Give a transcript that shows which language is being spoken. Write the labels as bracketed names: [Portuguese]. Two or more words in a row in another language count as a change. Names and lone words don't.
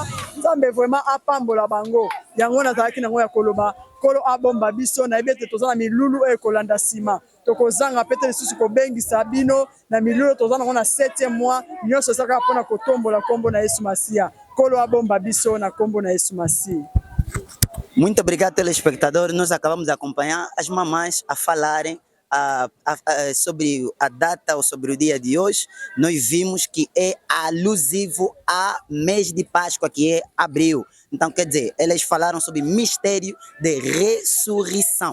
[Lingala] Nzambe vraiment apambola bango. Yango nazalaki nango ya koloba kolo abomba biso na yebi ete toza na milulu oyo ekolanda nsima tokozanga pete lisusu kobengisa bino na milulu toza nango na 7e mois nyonso ezalaka mpona kotombola kombo na Yesu Masiya. Kolo abomba biso na kombo na Yesu Masiya. [Portuguese] Muito obrigado, telespectador. Nós acabamos de acompanhar as mamães a falarem sobre a data ou sobre o dia de hoje. Nós vimos que é alusivo a mês de Páscoa, que é abril. Então, quer dizer, elas falaram sobre mistério de ressurreição.